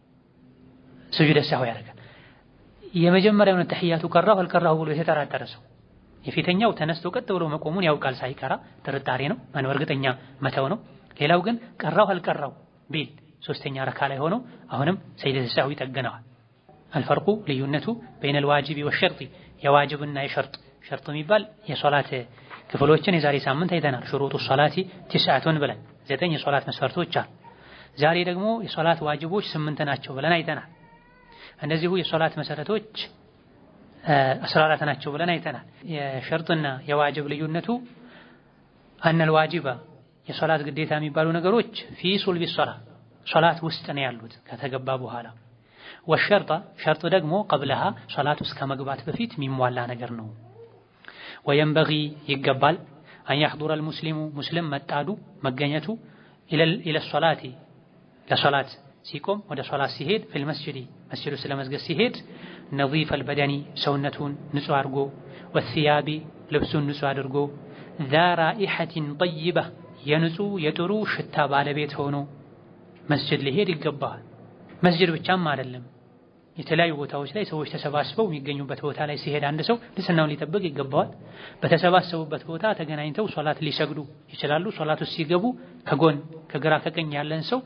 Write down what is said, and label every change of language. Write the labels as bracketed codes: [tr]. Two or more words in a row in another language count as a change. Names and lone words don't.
[ar] سجود سهو [am] ያደርጋል። የመጀመሪያውን ተህያቱ ቀራሁ አልቀራሁ ብሎ የተጠራጠረ ሰው የፊተኛው ተነስቶ ቀጥ ብሎ መቆሙን ያውቃል ሳይቀራ ጥርጣሬ ነው፣ ማን እርግጠኛ መተው ነው። ሌላው ግን ቀራሁ አልቀራሁ ቢል 3ኛ ረካ ላይ ሆኖ አሁንም [ar] سجدة سهو [am] ይጠገነዋል። አልፈርቁ ልዩነቱ [ar] بين الواجب والشرط [am] የዋጅብና የሸርጥ ሸርጥ የሚባል የሶላት ክፍሎችን የዛሬ ሳምንት አይተናል። [ar] شروط صلاة [am] 9 ብለን 9 የሶላት መስፈርቶች አሉ። ዛሬ ደግሞ የሶላት ዋጅቦች 8 ናቸው ብለን አይተናል። እነዚሁ የሶላት መሰረቶች 14 ናቸው ብለን አይተናል። የሸርጥና የዋጅብ ልዩነቱ [ar] أن الواجب [am] የሶላት ግዴታ የሚባሉ ነገሮች [ar] في صلب صلاة [am] ውስጥ ነው ያሉት ከተገባ በኋላ። ወሸርጣ ሸርጥ ደግሞ ቀብለሃ ሶላት ውስጥ ከመግባት በፊት የሚሟላ ነገር ነው። ወየንበጊ ይገባል [ar] أن يحضر المسلم [am] ሙስሊም መጣዱ መገኘቱ [ar] إلى الصلاة [am] ለሶላት ሲቆም ወደ ሶላት ሲሄድ [ar] في المسجد [am] መስጂዱ ስለመስገድ ሲሄድ [ar] نظيف البدن [am] ሰውነቱን ንጹህ አድርጎ ወሲያቢ ልብሱን ንጹህ አድርጎ [ar] ذا رائحة طيبة [am] የንጹህ የጥሩ ሽታ ባለቤት ሆኖ መስጂድ ሊሄድ ይገባል። መስጂድ ብቻም አይደለም፣ የተለያዩ ቦታዎች ላይ ሰዎች ተሰባስበው የሚገኙበት ቦታ ላይ ሲሄድ አንድ ሰው ንጽህናውን ሊጠብቅ ይገባዋል። በተሰባሰቡበት ቦታ ተገናኝተው ሶላት ሊሰግዱ ይችላሉ። ሶላት ውስጥ ሲገቡ ከጎን ከግራ ከቀኝ ያለን ሰው